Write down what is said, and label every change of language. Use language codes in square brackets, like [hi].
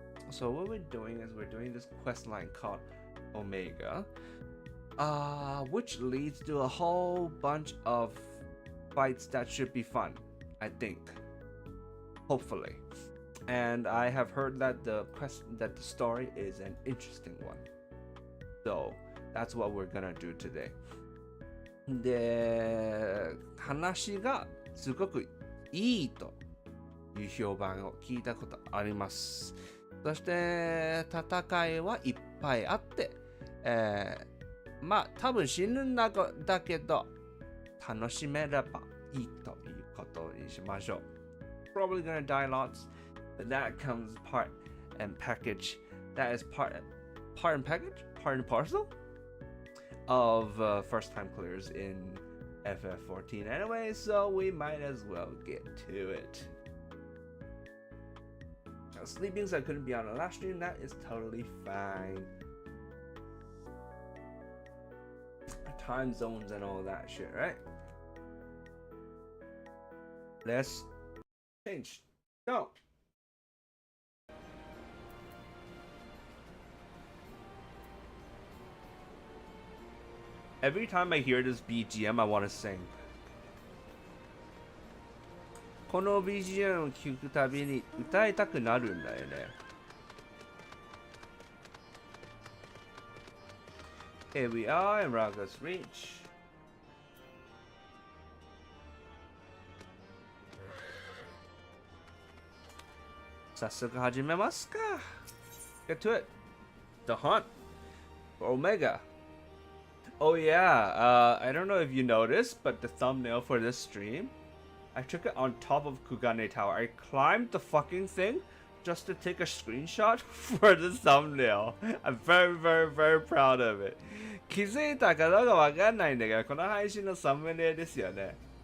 [en] So what we're doing is we're doing this quest line called Omega, which leads to a whole bunch of fights that should be fun, I think. Hopefully. And I have heard that the story is an interesting one. So that's what we're gonna do today. [ja] で、話がすごくいいという評判を聞いたことあります。そして戦いはいっぱいあって、まあ多分死ぬんだけど楽しめればいいということにしましょう。 [en] Probably gonna die lots, but that comes part and package. That is part and package, part and parcel of first time clears in FF14 anyway, so we might as well get to it. Now, sleeping, so I couldn't be on the last stream. That is totally fine. Time zones and all that shit, right? Let's change. Go. Every time I hear this BGM, I want to sing. [ja] この BGM を聞くたびに歌いたくなるんだよね。 [en] Here we are in Raga's Reach. [ja] 早速始めますか。 [en] Get to it. The hunt for Omega. Oh yeah, I don't know if you noticed, but the thumbnail for this stream, I took it on top of Kugane Tower. I climbed the fucking thing just to take a screenshot for the thumbnail. I'm very, very, very proud of it. [ja] 気づいたかどうかわかんないんだけど、この配信のサムネですよね。